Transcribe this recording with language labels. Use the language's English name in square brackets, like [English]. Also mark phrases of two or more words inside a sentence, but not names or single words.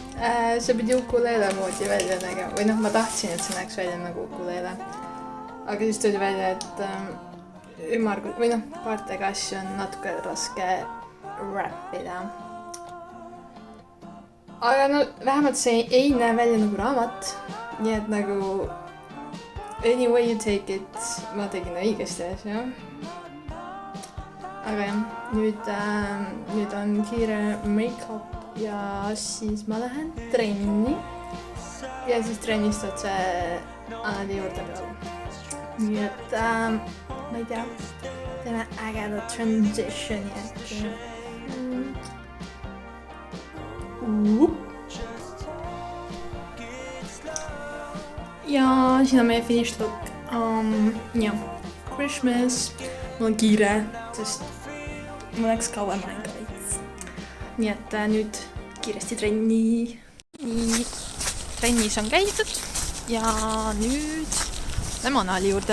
[Estonian] See pidi ukuleele moodi välja nägema. Või ma tahtsin, et see näeks välja nagu ukuleele. Aga siis tuli välja, et ümmargud või kaartega asju on natuke raske wrapida. Aga vähemalt see ei näe välja nagu raamat. Nii et nagu [English] any way you take it, [Estonian] ma tegin õigesti asja. Aga jah, nüüd on kiire make-up ja siis ma lähen trenni. Ja siis trennist otse Anali juurde peale. Nii et ma ei tea, teeme ägeda transitioni äkki. Ja siin on meie [English] finish look. [Estonian] Ja, Christmas. Mul on kiire, sest mul läks kauem aega veits. Nii et nüüd kiiresti trenni. Nii, trennis on käidud ja nüüd lähme Anali juurde.